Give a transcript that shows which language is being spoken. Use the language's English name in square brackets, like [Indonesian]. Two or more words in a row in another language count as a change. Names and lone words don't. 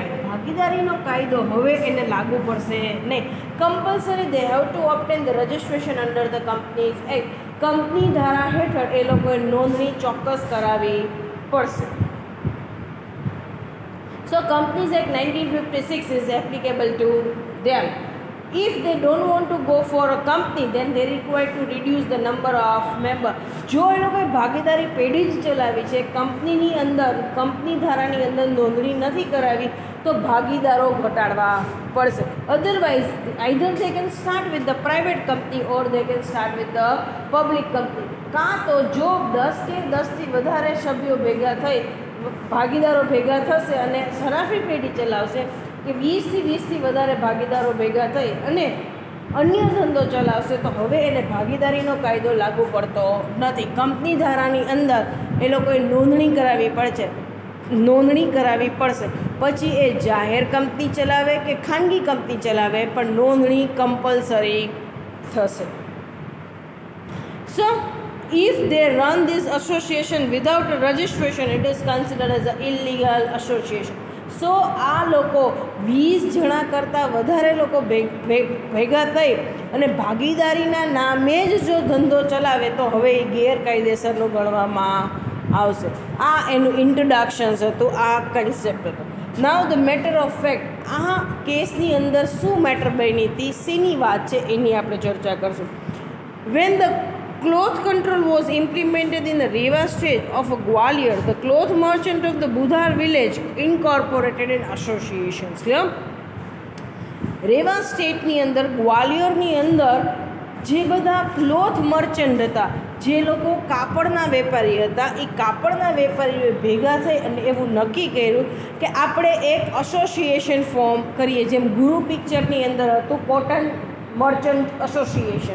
[Gujarati] ભાગીદારીનો કાયદો હવે એને લાગુ પડશે નહીં. [English] Compulsory they have to obtain the registration under the Companies Act. [Gujarati] કંપની ધારા હેઠળ એ લોકોએ નોંધણી ચોક્કસ કરાવવી પડશે. [English] So Companies Act 1956 is applicable to them. If they don't want to go for a company, then they require to reduce the number of member. [Gujarati] જો એ લોકોએ ભાગીદારી પેઢી જ ચલાવી છે, કંપનીની અંદર કંપની ધારાની અંદર નોંધણી નથી કરાવી તો ભાગીદારો ઘટાડવા પડશે. [English] otherwise either they can start with the private company or they can start with the public company. [Gujarati] કાં તો જો 10 કે 10થી વધારે સભ્યો ભેગા થઈ ભાગીદારો ભેગા થશે અને હરાફી પેઢી ચલાવશે કે 20થી વધારે ભાગીદારો ભેગા થઈ અને અન્ય ધંધો ચલાવશે તો હવે એને ભાગીદારીનો કાયદો લાગુ પડતો નથી. કંપની ધારાની અંદર એ લોકોએ નોંધણી કરાવવી પડશે. પછી એ જાહેર કંપની ચલાવે કે ખાનગી કંપની ચલાવે પણ નોંધણી કમ્પલસરી થશે. [English] સો if they run this association without a registration, it is considered as an illegal association. [Gujarati] સો આ લોકો 20 જણા કરતાં વધારે લોકો ભેગા થઈ અને ભાગીદારીના નામે જ જો ધંધો ચલાવે તો હવે એ ગેરકાયદેસરનું ગણવામાં આવશે. આ એનું ઇન્ટ્રોડક્શન્સ હતું, આ કન્સેપ્ટ હતો. [English] now the matter of fact, [Gujarati] આ કેસની અંદર શું મેટર બની હતી, શેની વાત છે એની આપણે ચર્ચા કરશું. [English] વેન ધ cloth control was implemented in the Rewa state of Gwalior, the cloth merchant of the Budhar village incorporated an association. [Gujarati] રેવા સ્ટેટની અંદર, ગ્વાલિયરની અંદર જે બધા [English] cloth merchant [Gujarati] હતા, જે લોકો કાપડના વેપારી હતા, એ કાપડના વેપારીઓએ ભેગા થઈ અને એવું નક્કી કર્યું કે આપણે એક [English] association form [Gujarati] કરીએ, જેમ ગુરુ પિક્ચરની અંદર હતું [English] cotton merchant association.